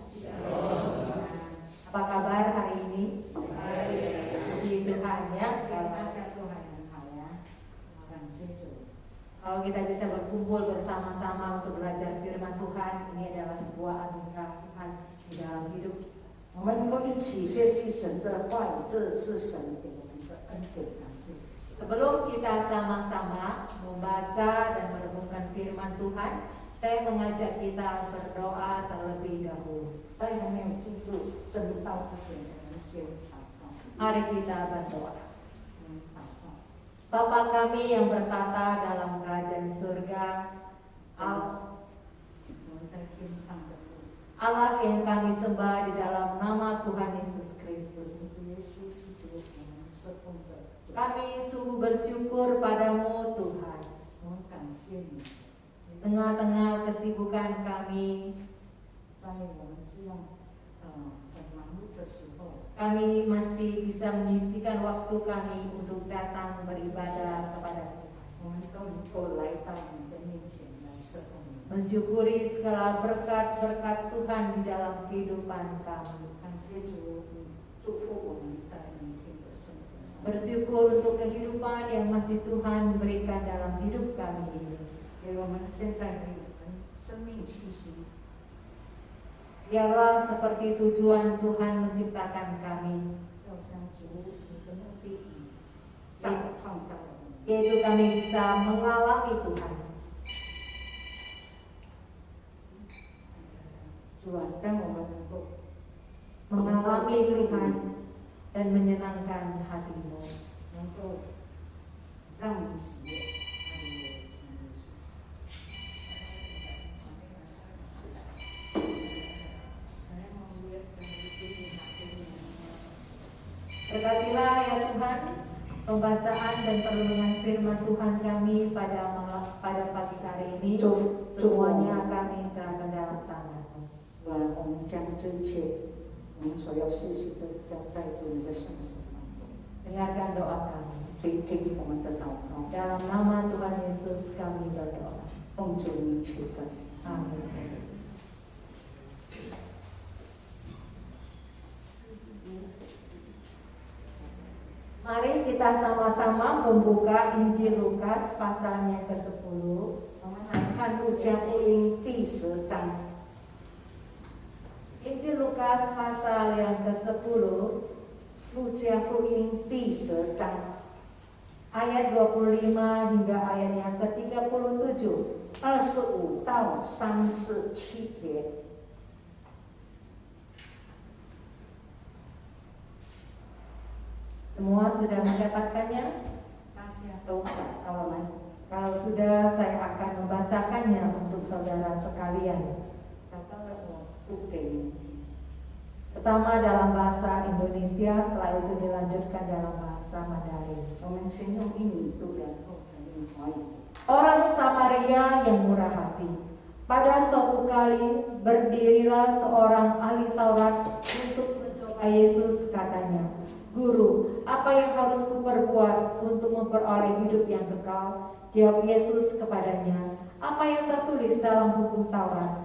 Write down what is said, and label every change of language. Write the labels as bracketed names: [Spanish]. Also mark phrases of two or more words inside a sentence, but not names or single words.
[Indonesian] Apa kabar hari ini? Puji Tuhan ya. Kalau kita bisa berkumpul bersama-sama untuk belajar firman Tuhan, ini adalah sebuah anugerah Tuhan di dalam hidup. [Chinese] 我们能够一起学习神的话语，这是神给我们的恩典，感谢。 [Indonesian] Sebelum kita sama-sama membaca dan merenungkan firman Tuhan, saya mengajak kita berdoa terlebih dahulu. [Chinese] 在还没有进入正道之前，我们先祷告。 [Indonesian] Mari kita berdoa. [Chinese] 祷告。 [Indonesian] Bapa kami yang bertata dalam kerajaan surga, [Chinese] 我们在天上的父， [Indonesian] Allah yang kami sembah di dalam nama Tuhan Yesus Kristus. [Chinese] 耶稣基督，我们是奉的主， [Indonesian] Kami sungguh bersyukur padamu Tuhan. [Chinese] 我们感谢你， [Indonesian] Di tengah-tengah kesibukan kami, [Chinese] 在我们这样很忙碌的时候， [Indonesian] kami masih bisa menyisihkan waktu kami untuk datang beribadah kepada Tuhan. [Chinese] 我们都能够来到你的面前来侍奉你。 [Indonesian] Mensyukuri segala berkat-berkat Tuhan di dalam kehidupan kami. [Chinese] 感谢主，你祝福我们在明天的生活上。 [Indonesian] Bersyukur untuk kehidupan yang masih Tuhan berikan dalam hidup kami ini. [Chinese] 给我们现在可以生命气息， [Indonesian] Biarlah seperti tujuan Tuhan menciptakan kami, [Chinese] 要像主你的目的以创造我们。 [Indonesian] yaitu kami bisa mengalami Tuhan. [Chinese] 主啊，让我们能够 [Indonesian] Mengalami Tuhan dan menyenangkan hatimu. [Chinese] 能够让你喜悦。哈利路亚。 [Indonesian] Berkatilah ya Tuhan pembacaan dan perenungan firman Tuhan kami pada pagi hari ini. Semuanya kami serahkan dalam tangan-Mu. [Chinese] 我们将这一切我们所要学习的交在主你的圣手当中， [Indonesian] Dengarkan doa kami. [Chinese] 聆听我们的祷告， [Indonesian] Dalam nama Tuhan Yesus kami berdoa. [Chinese] 奉主名求的。 [Indonesian] Amin. Mari kita sama-sama membuka Injil Lukas pasalnya ke-10. [Chinese] 我们来看路加福音第10章。 [Indonesian] Injil Lukas pasal yang ke-10, [Chinese] 路加福音第10章 [Indonesian] ayat 25 hingga ayat yang ke-37. [Chinese] 25 到37节。 [Indonesian] Semua sudah mendapatkannya? [Chinese] 大家都找到了吗？ [Indonesian] Kalau sudah, saya akan membacakannya untuk saudara sekalian. [Chinese] 找到了，我读给你听。 [Indonesian] Pertama dalam bahasa Indonesia, setelah itu dilanjutkan dalam bahasa Mandarin. [Chinese] 我们先用英语读，然后才用华语读。 [Indonesian] Orang Samaria yang murah hati. Pada suatu kali berdirilah seorang ahli Taurat untuk mencoba Yesus, katanya, "Guru, apa yang harus kuperbuat untuk memperoleh hidup yang kekal?" Jawab Yesus kepadanya, "Apa yang tertulis dalam hukum Taurat?